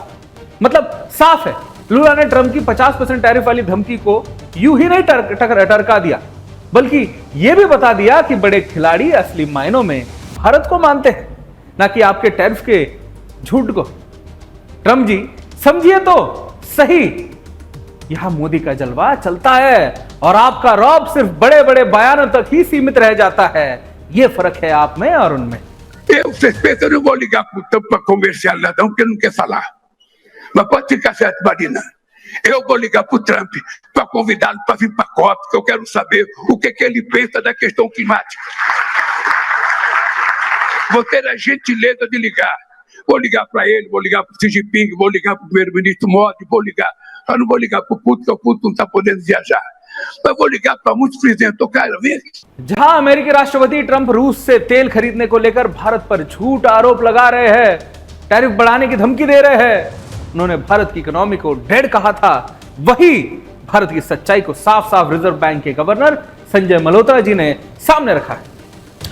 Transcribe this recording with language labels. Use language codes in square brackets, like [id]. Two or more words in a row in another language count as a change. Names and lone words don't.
[hi] मतलब साफ है, लूला ने ट्रंप की 50% टैरिफ वाली धमकी को यूं ही नहीं टरका दिया, बल्कि यह भी बता दिया कि बड़े खिलाड़ी असली मायनों में भारत को मानते हैं, ना कि आपके टैरिफ के झूठ को। ट्रंप जी, समझिए तो सही, यहां मोदी का जलवा चलता है और आपका रौब सिर्फ बड़े बड़े बयानों तक ही सीमित रह जाता है। यह फर्क है आप में और उनमें। [pt] Vocês pensam, eu não vou ligar pro Trump para comercial não, porque ele não quer falar. Mas pode ficar certo, Marina. Eu vou ligar pro Trump para convidá-lo para vir para a COP, porque eu quero saber o que ele pensa da questão climática. Vou ter a gentileza de ligar. Vou ligar para ele, vou ligar pro Xi Jinping, vou ligar pro primeiro-ministro Modi, vou ligar. Eu não vou ligar pro Putin, porque o Putin não está podendo viajar. [hi] मैं वो लिखा था मुझ प्रेसिडेंट तो क्या जहां अमेरिकी राष्ट्रपति ट्रंप रूस से तेल खरीदने को लेकर भारत पर झूठ आरोप लगा रहे हैं, टैरिफ बढ़ाने की धमकी दे रहे हैं, उन्होंने भारत की इकोनॉमी को डेड कहा था, वही भारत की सच्चाई को साफ साफ रिजर्व बैंक के गवर्नर संजय मल्होत्रा जी ने सामने रखा है।